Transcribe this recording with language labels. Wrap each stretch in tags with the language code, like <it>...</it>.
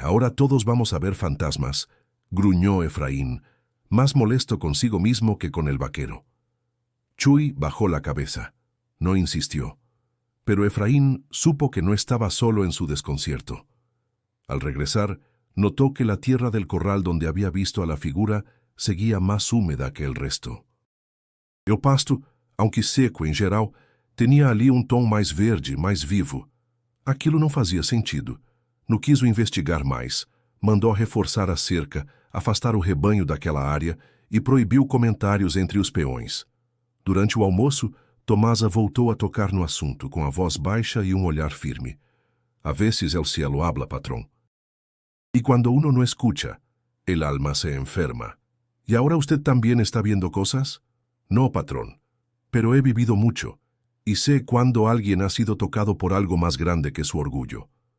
<es>¿Ahora todos vamos a ver fantasmas?», gruñó Efraín, más molesto consigo mismo que con el vaquero. Chuy bajó la cabeza. No insistió. Pero Efraín supo que no estaba solo en su desconcierto. Al regresar, notó que la tierra del corral donde había visto a la figura seguía más húmeda que el resto.</es> <pt>O pasto,</pt> <es>aunque</es> <pt>seco em geral, tinha ali tom mais verde, mais vivo. Aquilo não fazia sentido. Não quis investigar mais. Mandou reforçar a cerca, afastar o rebanho daquela área e proibiu comentários entre os peões. Durante o almoço, Tomasa voltou a tocar no assunto, com a voz baixa e olhar firme.</pt> <es>«A veces el cielo habla, patrón. Y cuando uno no escucha, el alma se enferma. ¿Y ahora usted también está viendo cosas?» «No, patrón, pero he vivido mucho, y sé cuándo alguien ha sido tocado por algo más grande que su orgullo».</es>